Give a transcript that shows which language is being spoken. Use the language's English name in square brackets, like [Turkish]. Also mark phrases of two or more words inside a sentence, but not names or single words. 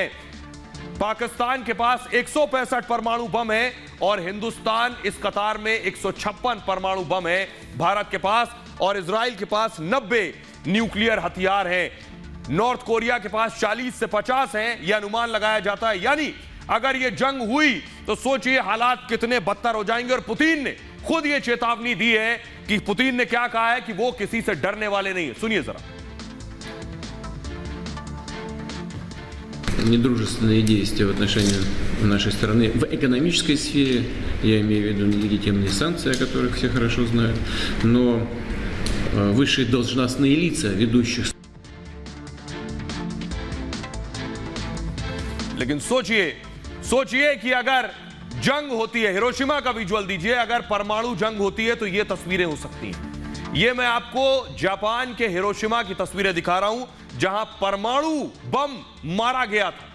[Hindi] पाकिस्तान के पास 165 परमाणु बम है और हिंदुस्तान इस कतार में 156 परमाणु बम है भारत के पास, और इजराइल के पास 90 न्यूक्लियर हथियार हैं। नॉर्थ कोरिया के पास 40 से 50 हैं, यह अनुमान लगाया जाता है। यानी अगर यह जंग हुई तो सोचिए हालात कितने बदतर हो जाएंगे। और पुतिन ने खुद यह चेतावनी दी है कि पुतिन ने क्या कहा है कि वो किसी से डरने वाले नहीं है। सुनिए जरा। [Russian] Недружественные действия в отношении нашей страны в экономической сфере, я имею в виду нелегитимные санкции, о которых все хорошо знают, но высшие должностные лица ведущих. [Hindi] लेकिन सोचिए कि अगर जंग होती है, हिरोशिमा का विजुअल दीजिए, अगर परमाणु जंग होती है तो ये तस्वीरें हो सकती हैं। ये मैं आपको जापान के हिरोशिमा की तस्वीरें दिखा रहा हूं जहां परमाणु बम मारा गया था।